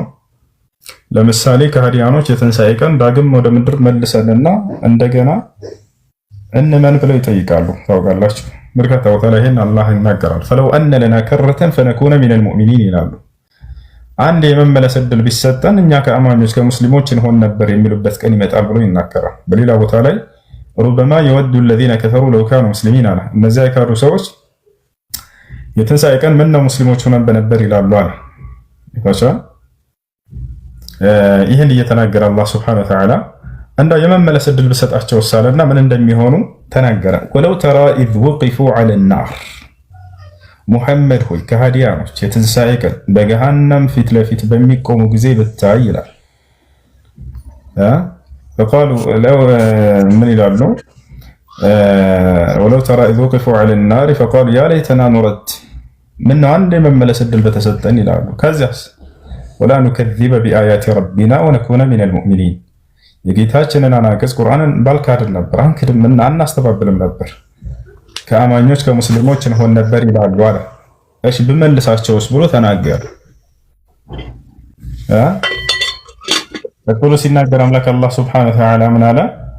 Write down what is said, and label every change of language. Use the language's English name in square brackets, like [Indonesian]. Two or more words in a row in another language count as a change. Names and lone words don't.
[Amharic] ለምሳሌ ከሃዲያኖች የትንሣኤ ቀን ዳግም ወደ ምድር መልሰንና እንደገና እንመን ብለው ይጠይቃሉ። ታውቃላችሁ በርካታ ቦታ ላይ ይሄን አላህ ይናገራል። [Arabic] فلو أن لنا كرة فنكون من المؤمنين [Amharic] ይላሉ። አንድ የመመለስ ዕድል ቢሰጠን እኛ ከአማኞች ከሙስሊሞች እንሆን ነበር የሚሉበት ቀን ይመጣል ብሎ ይናገራል። በሌላ ቦታ ላይ [Arabic] ربما يود الذين كفروا لو كانوا مسلمين [Amharic] አለ። እነዚያ የካዱ ሰዎች የትንሣኤ ቀን ምን ነው ሙስሊሞች ሆነን በነበር ይላሉ አለ። ይህን እየተናገረ አላህ [Arabic] سبحانه وتعالى [Amharic] እንደው የመመለስ ዕድል ብሰጣቸው ሳለና ምን እንደሚሆኑ ተናገረ። [Arabic] ولو ترى إذ وقفوا على النار፣ [Amharic] ሙሐመድ ሆይ ከሃዲያኖች የትንሣኤ ቀን በገሃነም ፊት ለፊት በሚቆሙ ጊዜ ብታይ ይላል። [Arabic] فقالوا لو من ይላሉ ولو ترى إذ وقفوا على النار فقالوا يا ليتنا نرد [Amharic] من አንድ የመመለስ ዕድል በተሰጠን ይላሉ። ከዚያስ [Arabic] ولا نكذب بآيات ربنا ونكون من المؤمنين፣ [Amharic] የጌታችንን አናቅጽ ቁርአንን ባልካድን ነበር፣ አንክድም እና አናስተባብልም ነበር፣ ከአማኞች ከሙስሊሞች እንሆን ነበር ይላሉ አለ። እሺ ብመልሳቸውስ ብሎ ተናገረ። በቁሉ ሲናገር አምላክ አላህ [Arabic] سبحانه وتعالى [Amharic] ምን አለ?